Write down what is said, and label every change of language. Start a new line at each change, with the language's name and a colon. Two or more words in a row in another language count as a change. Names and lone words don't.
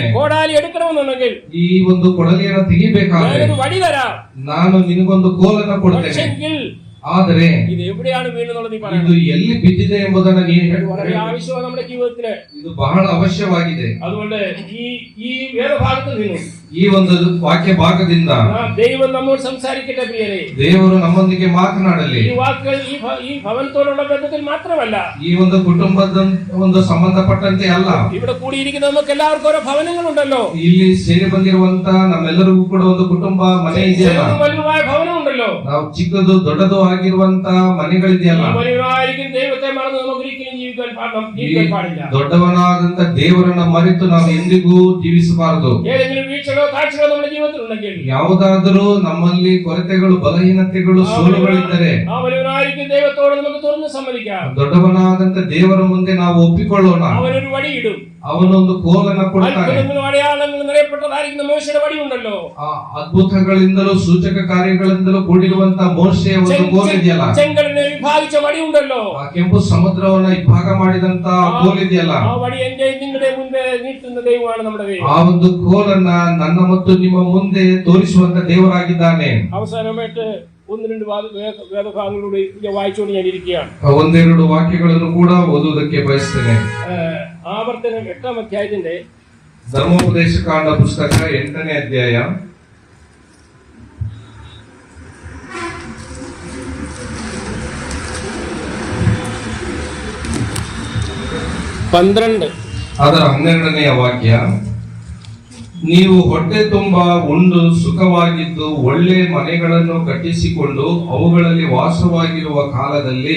Malayalam: കോടാലി എടുക്കണമെന്നുണ്ടെങ്കിൽ
Kannada: ಈ ಒಂದು ಕೊಡಲಿಯನ್ನು ತೆಗಿಬೇಕಾದ್ರೆ
Malayalam: ഞാനൊരു വടി തരാം,
Kannada: ನಾನು ನಿನಗೊಂದು ಕೋಲನ್ನು ಕೊಡ್ತೇನೆ.
Malayalam: പക്ഷെങ്കിൽ
Kannada: ಆದರೆ
Malayalam: ഇത് എവിടെയാണ് വീണെന്നുള്ളത് നീ
Kannada: ಇದು
Malayalam: പറയണം.
Kannada: ಎಲ್ಲಿ ಬಿದ್ದಿದೆ ಎಂಬುದನ್ನು ನೀನು
Malayalam: വളരെ ആവശ്യമാണ് നമ്മുടെ ജീവിതത്തില്.
Kannada: ಇದು ಬಹಳ ಅವಶ್ಯವಾಗಿದೆ.
Malayalam: അതുകൊണ്ട് ഈ വേദഭാഗത്തിൽ നിന്നും
Kannada: ಈ ಒಂದು ವಾಕ್ಯ ಭಾಗದಿಂದ
Malayalam: ദൈവം നമ്മോട് സംസാരിക്കട്ടെ പ്രിയരെ.
Kannada: ದೇವರು ನಮ್ಮೊಂದಿಗೆ ಮಾತನಾಡಲಿ.
Malayalam: ഈ വാക്കുകൾ ഈ ഭവനത്തോടുള്ള ബന്ധത്തിൽ മാത്രമല്ല,
Kannada: ಈ ಒಂದು ಕುಟುಂಬದ ಒಂದು ಸಂಬಂಧಪಟ್ಟಂತೆ ಅಲ್ಲ.
Malayalam: ഇവിടെ കൂടിയിരിക്കുന്ന നമുക്ക് എല്ലാവർക്കും ഓരോ ഭവനങ്ങളുണ്ടല്ലോ.
Kannada: ಇಲ್ಲಿ ಸೇರಿ ಬಂದಿರುವಂತ ನಮ್ಮೆಲ್ಲರಿಗೂ ಕೂಡ ಒಂದು ಕುಟುಂಬ ಮನೆ ಇದೆಯಲ್ಲ.
Malayalam: വലുതായ ഭവനം ഉണ്ടല്ലോ.
Kannada: ನಾವು ಚಿಕ್ಕದು ದೊಡ್ಡದು ಆಗಿರುವಂತ ಮನೆಗಳಿದೆಯಲ್ಲ.
Malayalam: വലുതായിരിക്കും ദൈവത്തെ മറന്ന് നമുക്ക് ഒരിക്കലും ജീവിക്കാൻ പാടില്ല.
Kannada: ದೊಡ್ಡವನಾದಂತ ದೇವರನ್ನ ಮರೆತು ನಾವು ಎಂದಿಗೂ ಜೀವಿಸಬಾರದು.
Malayalam: ഏതെങ്കിലും വീഴ്ചകളോ താഴ്ചകളോ നമ്മുടെ ജീവിതത്തിൽ ഉണ്ടെങ്കിൽ,
Kannada: ಯಾವುದಾದರೂ ನಮ್ಮಲ್ಲಿ ಕೊರತೆಗಳು, ಬಲಹೀನತೆಗಳು, ಸೋಲುಗಳಿದ್ದರೆ
Malayalam: ആ വലുതായിരിക്കും ദൈവത്തോട് നമുക്ക് തുറന്ന് സമ്മതിക്കാം.
Kannada: ದೊಡ್ಡವನಾದಂತ ದೇವರ ಮುಂದೆ ನಾವು ಒಪ್ಪಿಕೊಳ್ಳೋಣ.
Malayalam: അവനൊരു വടിയിടും.
Kannada: ಅವನೊಂದು ಕೋಲನ್ನ ಕೊಡ್ತಾನೆ.
Malayalam: അത്ഭുതങ്ങളും അടയാളങ്ങളും നിറയപ്പെട്ടതായിരിക്കുന്ന മോശയുടെ വടി ഉണ്ടല്ലോ.
Kannada: ಅದ್ಭುತಗಳಿಂದಲೂ ಸೂಚಕ ಕಾರ್ಯಗಳಿಂದಲೂ ಕೂಡಿರುವಂತ ಮೋಶೆಯ ಒಂದು ಕೋಲಿದೆಯಲ್ಲ.
Malayalam: ചെങ്കടലിനെ വിഭാഗിച്ച വടി ഉണ്ടല്ലോ.
Kannada: ಆ ಕೆಂಪು ಸಮುದ್ರವನ್ನ ವಿಭಾಗ ಮಾಡಿದಂತ ಕೋಲಿದೆಯಲ್ಲ.
Malayalam: ആ വടി എന്റെ നിങ്ങളുടെ മുൻപേ നീട്ടുന്ന ദൈവമാണ് നമ്മുടെ ദൈവം.
Kannada: ಆ ಒಂದು ಕೋಲನ್ನ ನನ್ನ ಮತ್ತು ನಿಮ್ಮ ಮುಂದೆ ತೋರಿಸುವಂತ ದೇವರಾಗಿದ್ದಾನೆ.
Malayalam: അവസാനമായിട്ട് 1-2 വേദഭാഗങ്ങളൂടെ വായിച്ചുകൊണ്ട് ഞാൻ ഇരിക്കുകയാണ്.
Kannada: ಒಂದೆರಡು ವಾಕ್ಯಗಳನ್ನು ಕೂಡ ಓದುವುದಕ್ಕೆ ಬಯಸ್ತೇನೆ.
Malayalam: ആവർത്തനം 8ാം അധ്യായത്തിന്റെ
Kannada: ಧರ್ಮೋಪದೇಶ ಕಾಂಡ ಪುಸ್ತಕ 8ನೇ ಅಧ್ಯಾಯ
Malayalam: 12
Kannada: ಅದರ 12ನೆಯ ವಾಕ್ಯ, ನೀವು ಹೊಟ್ಟೆ ತುಂಬಾ ಉಂಡು ಸುಖವಾಗಿದ್ದು ಒಳ್ಳೆ ಮನೆಗಳನ್ನು ಕಟ್ಟಿಸಿಕೊಂಡು ಅವುಗಳಲ್ಲಿ ವಾಸವಾಗಿರುವ ಕಾಲದಲ್ಲಿ,